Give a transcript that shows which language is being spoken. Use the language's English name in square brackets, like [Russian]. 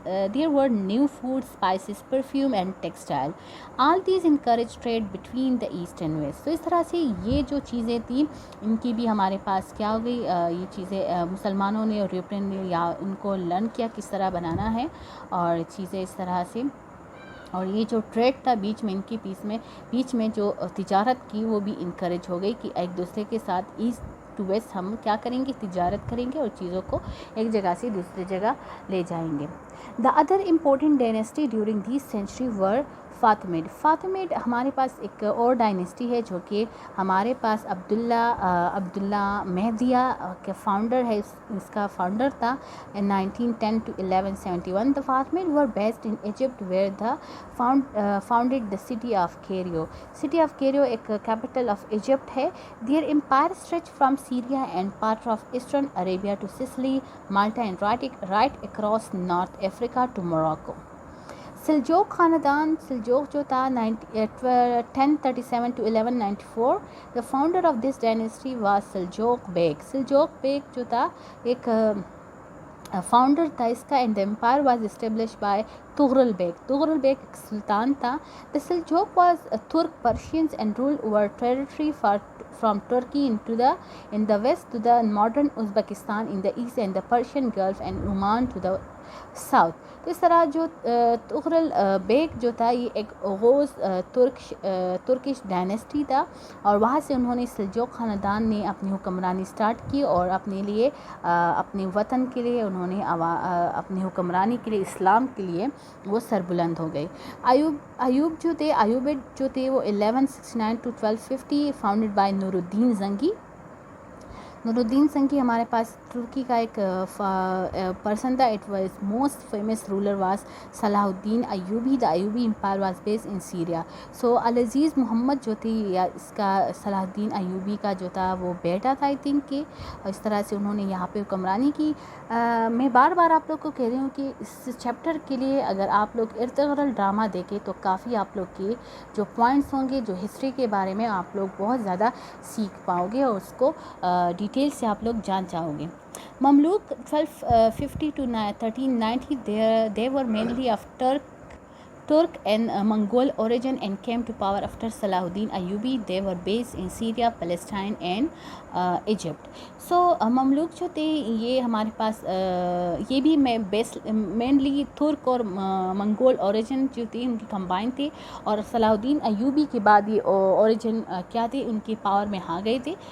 [English] There were new food, spices, perfume and textile. All these encouraged trade between the east and west. [Urdu] تو اس طرح سے یہ جو چیزیں تھیں ان کی بھی ہمارے پاس کیا ہو گئی، یہ چیزیں مسلمانوں نے اور یورپین نے یا ان کو لرن کیا کس طرح بنانا ہے اور چیزیں اس طرح سے. اور یہ جو ٹریڈ تھا بیچ میں جو تجارت کی وہ بھی انکریج ہو گئی کہ ایک دوسرے کے ساتھ ایسٹ ٹو ویسٹ ہم کیا کریں گے، تجارت کریں گے اور چیزوں کو ایک جگہ سے دوسری جگہ لے جائیں گے. [English] the other important dynasty during this century were Fatimid [Urdu] ہمارے پاس ایک اور ڈائنیسٹی ہے جو کہ ہمارے پاس عبداللہ مہدیہ کے فاؤنڈر ہے، اس کا فاؤنڈر تھا 1910 to 1171. [English] The Fatimids were based in Egypt where they founded the city of Cairo. City of Cairo ایک capital of Egypt ہے. Their empire stretched from Syria and part of Eastern Arabia to Sicily, Malta and right across North Africa to Morocco. [Urdu] سلجوق خاندان، سلجوق جو تھا 1037 to 1194. [English] The founder of this dynasty was [Urdu] سلجوق bag جو تھا ایک founder تھا اس کا. [English] and the empire was established by Tughril Beg [Urdu] ایک سلطان تھا. [English] The Seljuk was Turk Persians and ruled over territory from Turkey in the west to the modern Uzbekistan in the east and the Persian Gulf and Oman to the south. [Urdu] تو اس طرح جو Tughril bag جو تھا یہ ایک غوز Turkish dynasty تھا، اور وہاں سے انہوں نے سلجوق خاندان نے اپنی حکمرانی سٹارٹ کی اور اپنے لیے اپنے وطن کے لیے انہوں نے اپنی حکمرانی کے لیے اسلام کے لیے وہ سربلند ہو گئے. ایوبیڈ جو تھے وہ 1169 to 1250 فاؤنڈیڈ بائی نور الدین زنگی ہمارے پاس ترکی کا ایک پرسن تھا. [English] It was most famous ruler was Salahuddin Ayyubi. The Ayyubi empire was based in Syria. [Urdu] سو العزیز محمد جو تھی یا اس کا صلاح الدین ایوبی کا جو تھا وہ بیٹا تھا آئی تھنک کہ اس طرح سے انہوں نے یہاں پہ حکمرانی کی. میں بار بار آپ لوگ کو کہہ رہی ہوں کہ اس چیپٹر کے لیے اگر آپ لوگ ارطغرل ڈرامہ دیکھیں تو کافی آپ لوگ کے جو پوائنٹس ہوں گے جو ہسٹری کے بارے میں آپ لوگ بہت زیادہ سیکھ پاؤ گے اور اس کو ڈیٹیل سے آپ لوگ جان جاؤ گے. [English] Mamluk 1250 to 1390 they were mainly of Turk and Mongol origin and came to power after Salahuddin Ayyubi. They were based in Syria, Palestine and Egypt. [Urdu] So مملوک جو تھے یہ ہمارے پاس یہ بھی مینلی ترک اور منگول اوریجن جو تھی ان کی کمبائن تھی, اور صلاح الدین ایوبی کے بعد یہ اوریجن کیا تھے ان کی پاور میں آ گئے تھے.